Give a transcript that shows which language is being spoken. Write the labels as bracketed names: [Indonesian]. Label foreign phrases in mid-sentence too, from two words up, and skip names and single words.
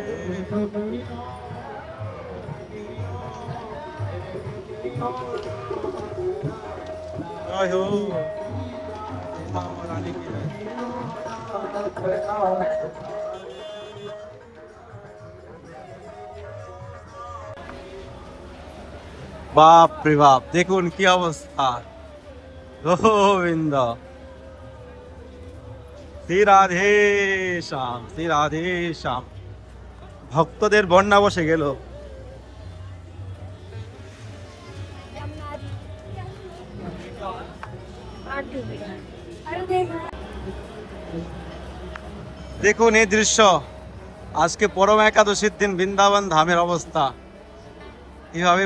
[Hindi] जय हो महारानी की जय। [Bangla] বাপ রে বাপ দেখুন কি অবস্থা। গোবিন্দ শ্রী রাধে শ্যাম শ্রী রাধে শ্যাম। ভক্তদের বন্যা বসে গেল। দেখুন এই দৃশ্য, আজকে পরম একাদশীর দিন বৃন্দাবন ধামের অবস্থা এইভাবে।